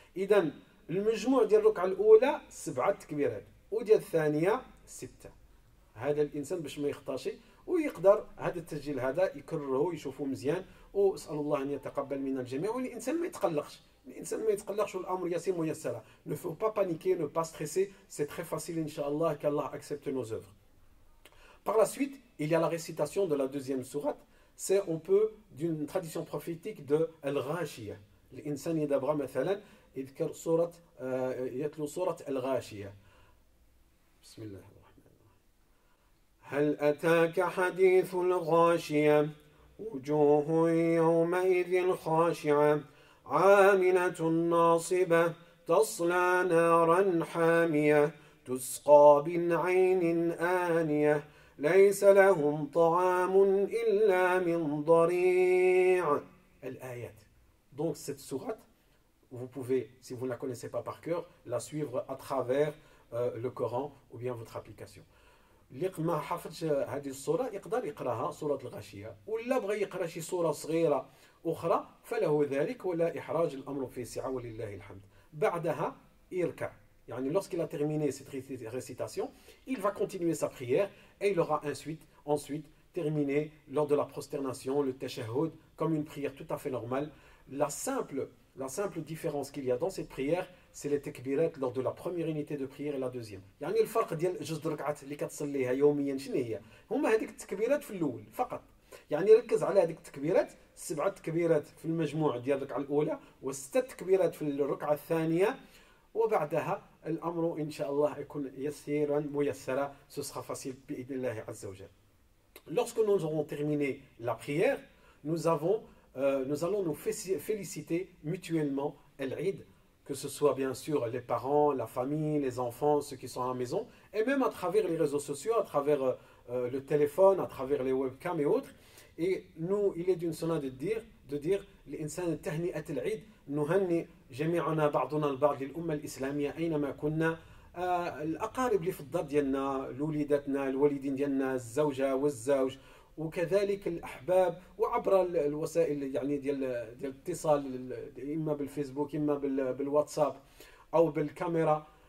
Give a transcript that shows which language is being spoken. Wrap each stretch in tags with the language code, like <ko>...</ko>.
<ar>إذا المجموع ديال الركعة الأولى 7 تكبيرات وديال الثانية 6. هذا الإنسان باش ما يخطاش ويقدر هذا التسجيل هذا يكرره يشوفه مزيان، وأسأل الله أن يتقبل من الجميع. والإنسان ما يتقلقش، الإنسان ما يتقلقش والأمر يسير ميسرا.</ar> <fr>Ne faut pas paniquer, ne pas stresser, c'est très facile Inch'Allah qu'Allah accepte nos œuvres. Par la suite, il y a la récitation de la deuxième sourate. C'est on peut d'une tradition prophétique de Al-Ghashiyah.</fr> <ar>الإنسان يدبر مثلا يذكر سورة يتلو سورة الغاشية. بسم الله الرحمن الرحيم. هل أتاك حديث الغاشية وجوه يومئذ خاشعة عاملة ناصبة تصلى نارا حامية تسقى من عين آنية ليس لهم طعام إلا من ضريع. الآيات.</ar> <fr>Donc cette sourate, vous pouvez, si vous ne la connaissez pas par cœur, la suivre à travers le Coran ou bien votre application.</fr> <ar>اللي ما حفظش هذه الصورة يقدر يقراها سورة الغاشية، ولا بغى يقرا شي صورة صغيرة أخرى فله ذلك ولا إحراج، الأمر في سعة ولله الحمد. بعدها يركع، يعني</ar> <fr>lorsqu'il a terminé cette récitation, il va continuer sa prière et il aura ensuite terminé lors de la prosternation, le tashahhud, comme une prière tout à fait normale. La simple différence qu'il y a dans cette prière, c'est les takbirat lors de la première unité de prière et la deuxième.</fr> <ar>يعني الفرق ديال جوج ركعات اللي كتصليها يوميا شنو هي؟ هما هذيك التكبيرات في الاول فقط. يعني ركز على هذيك التكبيرات، 7 تكبيرات في المجموع ديال الركعه الاولى و6 تكبيرات في الركعه الثانيه، وبعدها الامر ان شاء الله يكون يسيرا ميسرا.</ar> <fr>Ce sera facile</fr> <ar>باذن الله عز وجل.</ar> <fr>Lorsque nous aurons terminé la prière, nous allons nous féliciter mutuellement Al-Eid, que ce soit bien sûr les parents, la famille, les enfants, ceux qui sont à la maison, et même à travers les réseaux sociaux, à travers le téléphone, à travers les webcams et autres. Et nous, il est d'une sunna de dire</fr> <ar>l'Insan tahni'at al-Eid, نهنئ جميعنا بعضنا البعض للأمة الإسلامية أينما كنا. الأقارب اللي في الدار ديالنا، الوليداتنا، الوالدين ديالنا، الزوجة والزوج، وكذلك الأحباب، وعبر الوسائل يعني ديال الاتصال، إما بالفيسبوك إما بالواتساب أو بالكاميرا.</ar>